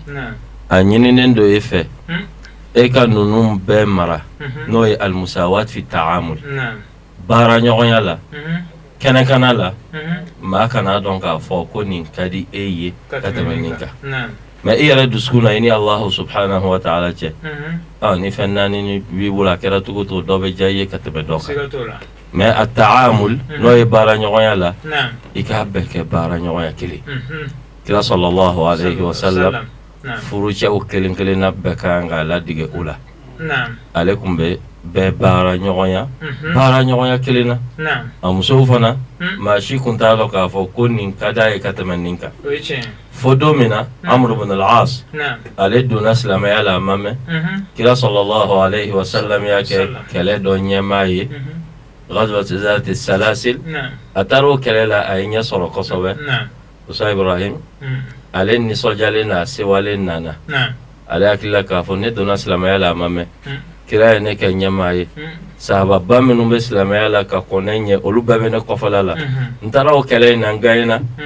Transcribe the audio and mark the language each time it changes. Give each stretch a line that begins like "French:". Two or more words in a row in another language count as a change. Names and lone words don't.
Bambara: a ɲininen do e fɛ e ka ninnu bɛɛ mara n'o ye
Arabic: المساواة في التعامل
Bambara: baara ɲɔgɔnya la kɛnɛkana la maa kana dɔn k'a fɔ ko nin ka di e ye ka tɛmɛ nin kan mais i yɛrɛ dusukun na i ni
Arabic: الله سبحانه وتعالى
Bambara: cɛ ni fɛn 4 ni b'i bolo a kɛra cogo to dɔ bɛ diya i ye ka tɛmɛ dɔ kan mais a ta'amul n'o ye baara ɲɔgɔnya la i k'a bɛɛ kɛ baara ɲɔgɔnya kelen kira
Arabic: صلى الله عليه وسلم
Bambara: furucɛw kelen kelenna bɛɛ kan k'a ladige o la ale kun bɛ bɛɛ baara ɲɔgɔnya kelen na a musow fana maa si kun t'a dɔn k'a fɔ ko nin ka d'a ye ka tɛmɛ nin kan fo don min na Amr ibn al-As ale donna silamɛya la a ma mɛn kira
Arabic: صلى الله عليه وسلم
Bambara: y'a kɛ kɛlɛ dɔ ɲɛmaa ye
Arabic: غزوة ذات السلاسل
Bambara: a taara o kɛlɛ la a ye ɲɛ sɔrɔ kosɛbɛ Ustaz Ibrahim ale nisɔndiyalen n'a sewalen nana ale hakilila k'a fɔ ne donna silamɛya la a ma mɛn kira ye ne kɛ ɲɛmaa ye sahababa minnu bɛ silamɛya la ka kɔn ne ɲɛ olu bɛɛ bɛ ne kɔfɛla la n taara o kɛlɛ in na n gaɲɛna